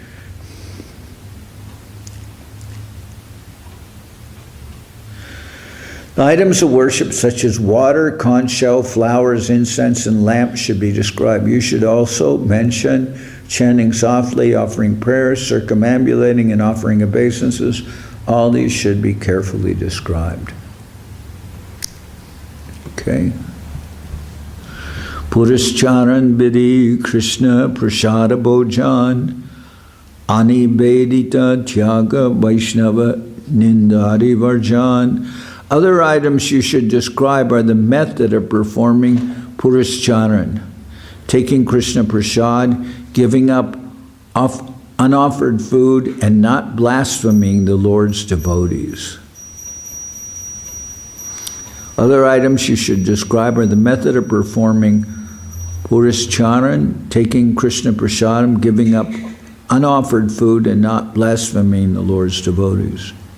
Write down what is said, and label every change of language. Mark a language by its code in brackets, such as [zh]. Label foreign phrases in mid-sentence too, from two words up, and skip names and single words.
[en] The items of worship such as water, conch shell, flowers, incense, and lamps should be described. You should also mention chanting softly, offering prayers, circumambulating, and offering obeisances. All these should be carefully described. Okay. [bn] পুরশ্চরণ বিধি কৃষ্ণ প্রসাদ ভোজন অনি বেদিত ত্যাগ বৈষ্ণব নিন্দারি বর্জন. [en] Other items you should describe are the method of performing Puruscharan, taking Krishna Prasad, giving up unoffered food, and not blaspheming the Lord's devotees. Other items you should describe are the method of performing Puruscharan, taking Krishna Prasadam, giving up unoffered food, and not blaspheming the Lord's devotees.